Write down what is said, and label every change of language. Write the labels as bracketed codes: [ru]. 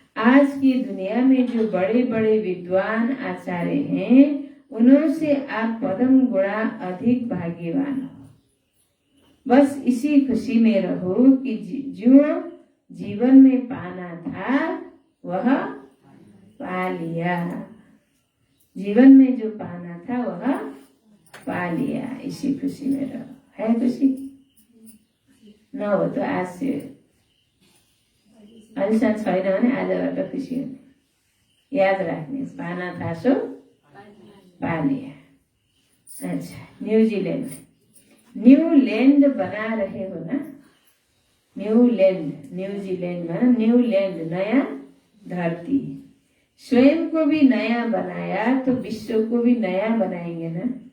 [hi] आज की दुनिया में जो बड़े बड़े विद्वान आचार्य हैं उनसे आप पदम गुणा अधिक भाग्यवान हो। बस इसी खुशी में रहो कि जो जीवन में पाना था वह पा लिया। जीवन में जो पाना था वह पा लिया, इसी खुशी में रहो। है खुशी? न हो तो [ne] आज से अहिलेसम्म छैन भने आजबाट खुसी हुने, याद राख्ने। [hi] पाना था सो पा लिया। अच्छा, न्यूजीलैंड, न्यूलैंड बना रहे हो ना? न्यूलैंड, न्यूजीलैंड में न्यूलैंड नया धरती। स्वयं को भी नया बनाया तो विश्व को भी नया बनाएंगे ना।